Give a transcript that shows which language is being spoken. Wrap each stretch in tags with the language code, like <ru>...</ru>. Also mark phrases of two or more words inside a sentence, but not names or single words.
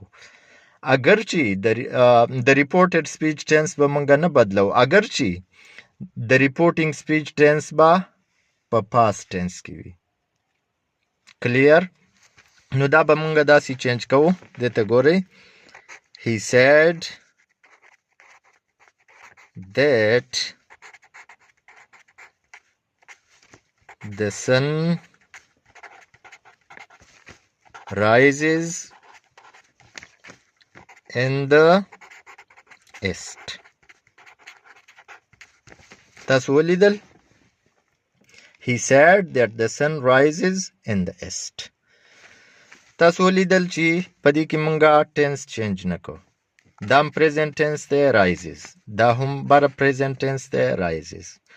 <ps>اگر چې د</ps> <en>reported speech tense</en> <ps>به مونږه نه بدلو، اگر چې د</ps> <en>reporting speech tense</en> <ps>به په</ps> <en>past tense</en> <ps>کې وي. کلیر؟ نو دا به مونږه داسې چینج کوو. دته ګورئ،</ps> <en>he said that the sun rises in the east.</en> <ps>تاسو ولیدل؟</ps> <en>he said that the sun rises in the east.</en> <ps>تاسو ولیدل چې په دې کې مونږه</ps> <en>tense change</en> <ps>نه کوو. دا هم</ps> <en>present tense</en> <ps>دی rises، دا هم بره</ps> <en>present tense</en> <ps>دی rises.</ps>